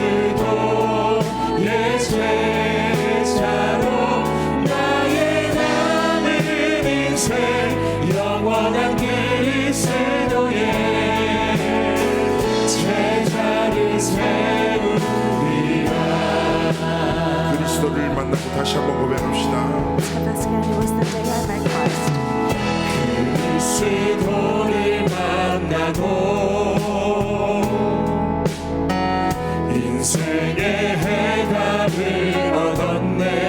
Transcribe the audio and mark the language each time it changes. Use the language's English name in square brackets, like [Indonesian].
[Korean] 그리스도의 제자로 나의 남은 인생 영원한 그리스도의 제자를 세우리라. 그리스도를 만나고 다시 한번 고백합시다. [English] Confess again, it was the day I met Christ. [Korean] 그리스도를 만나고 인생의 해답을 얻었네.